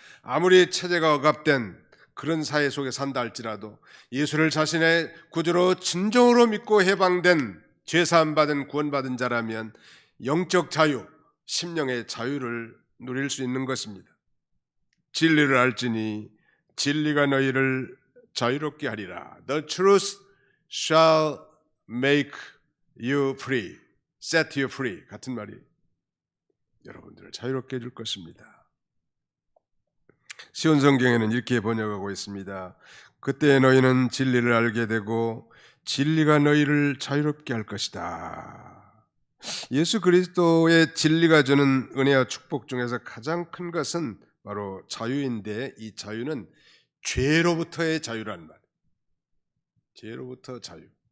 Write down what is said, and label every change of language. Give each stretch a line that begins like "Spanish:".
Korean: 아무리 체제가 억압된 그런 사회 속에 산다 할지라도 예수를 자신의 구주로 진정으로 믿고 해방된, 죄사함 받은 구원받은 자라면 영적 자유, 심령의 자유를 누릴 수 있는 것입니다. 진리를 알지니 진리가 너희를 자유롭게 하리라.
English: The truth shall make you free. Set you free.
Korean: 같은 말이 여러분들을 자유롭게 해줄 것입니다. 시온 성경에는 이렇게 번역하고 있습니다. 그때 너희는 진리를 알게 되고 진리가 너희를 자유롭게 할 것이다. 예수 그리스도의 진리가 주는 은혜와 축복 중에서 가장 큰 것은 바로 자유인데, 이 자유는 죄로부터의 자유라는 말. 죄로부터 자유.